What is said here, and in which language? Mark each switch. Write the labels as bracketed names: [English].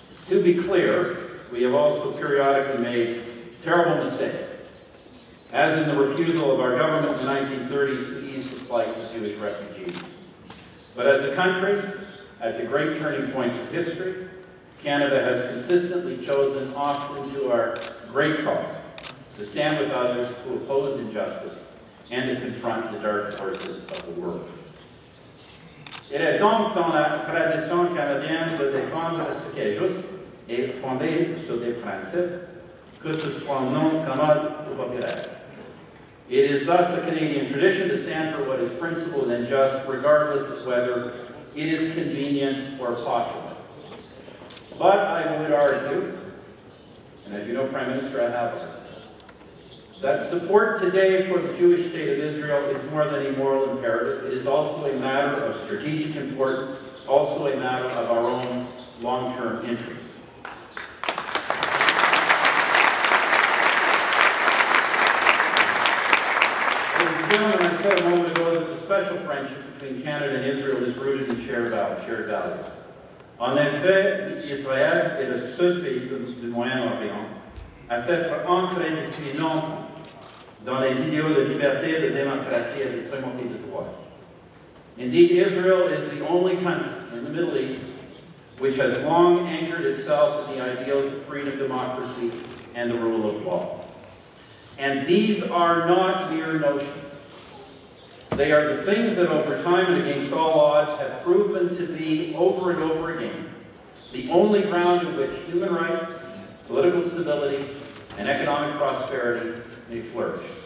[English] To be clear, we have also periodically made terrible mistakes, as in the refusal of our government in the 1930s to ease the plight of Jewish refugees. But as a country, at the great turning points of history, Canada has consistently chosen, often to our great cost, to stand with others who oppose injustice and to confront the dark forces of the world. [French] Il est donc dans la tradition canadienne de défendre ce qui est juste et fondé sur des principes, que ce soit non commode ou populaire. [English] It is thus a Canadian tradition to stand for what is principled and just, regardless of whether it is convenient or popular. But I would argue, and as you know, Prime Minister, I have, that support today for the Jewish state of Israel is more than a moral imperative. It is also a matter of strategic importance, also a matter of our own long-term interests. Ladies and gentlemen, I said a moment ago that the special friendship between Canada and Israel is rooted in shared values. [French] En effet, Israël est le seul pays du Moyen-Orient à s'être ancré depuis longtemps dans les idéaux de liberté, de démocratie et de primauté de droit. [English] Indeed, Israel is the only country in the Middle East which has long anchored itself in the ideals of freedom, democracy, and the rule of law. And these are not mere notions. They are the things that over time and against all odds have proven to be, over and over again, the only ground in which human rights, political stability, and economic prosperity may flourish.